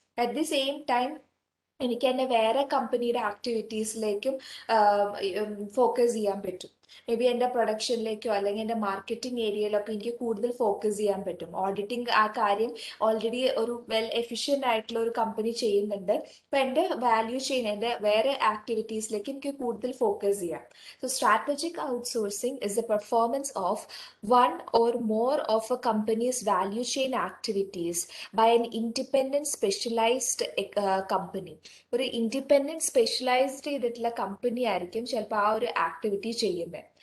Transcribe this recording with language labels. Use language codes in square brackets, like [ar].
[ml] At the same time എനിക്ക് എൻ്റെ വേറെ കമ്പനിയുടെ ആക്ടിവിറ്റീസിലേക്കും ഫോക്കസ് ചെയ്യാൻ പറ്റും. മേ ബി എൻ്റെ പ്രൊഡക്ഷനിലേക്കോ അല്ലെങ്കിൽ എൻ്റെ മാർക്കറ്റിംഗ് ഏരിയയിലൊക്കെ എനിക്ക് കൂടുതൽ ഫോക്കസ് ചെയ്യാൻ പറ്റും. ഓഡിറ്റിംഗ് ആ കാര്യം ഓൾറെഡി ഒരു വെൽ എഫിഷ്യൻ്റ് ആയിട്ടുള്ള ഒരു കമ്പനി ചെയ്യുന്നുണ്ട്. അപ്പൊ എൻ്റെ വാല്യൂ ചെയിൻ, എൻ്റെ വേറെ ആക്ടിവിറ്റീസിലേക്ക് എനിക്ക് കൂടുതൽ ഫോക്കസ് ചെയ്യാം. [en] So strategic outsourcing is the performance of one or more of a company's value chain activities by an independent specialized company. [ml] ഒരു ഇൻഡിപെൻഡന്റ് സ്പെഷ്യലൈസ്ഡ് ചെയ്തിട്ടുള്ള കമ്പനി ആയിരിക്കും ചിലപ്പോൾ ആ ഒരു ആക്ടിവിറ്റി ചെയ്യുന്നത്.